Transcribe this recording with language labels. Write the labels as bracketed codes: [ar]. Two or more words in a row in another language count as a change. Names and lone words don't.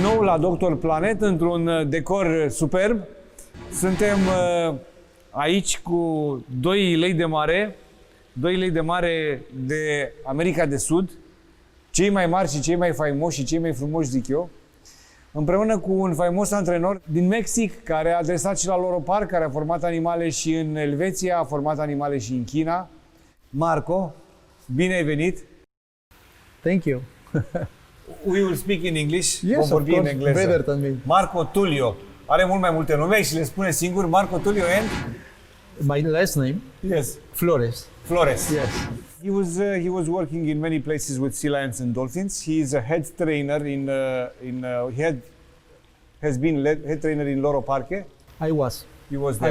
[ro] la Doctor Planet într-un decor superb. Suntem aici cu 2 lei de mare, 2 lei de mare de America de Sud, cei mai mari și cei mai faimoși și cei mai frumoși, zic eu, împreună cu un faimos antrenor din Mexic, care a adresat și la Loro Park, care a format animale și în Elveția, a format animale și în China. Marco, bine ai venit! [en] Thank you. We will speak in English. Yes, [ro] vom vorbi [en] of [ro] în [en] course, [ro] engleză. [en] better than me. [ro] Marco Tulio. Are mult mai multe nume și le spune singur. [en] Marco Tulio and? My last name? Yes. Flores. Flores. Yes. He was working in many places with sea lions and dolphins. He is a head trainer has been head trainer in Loro Parque. I was. He was there.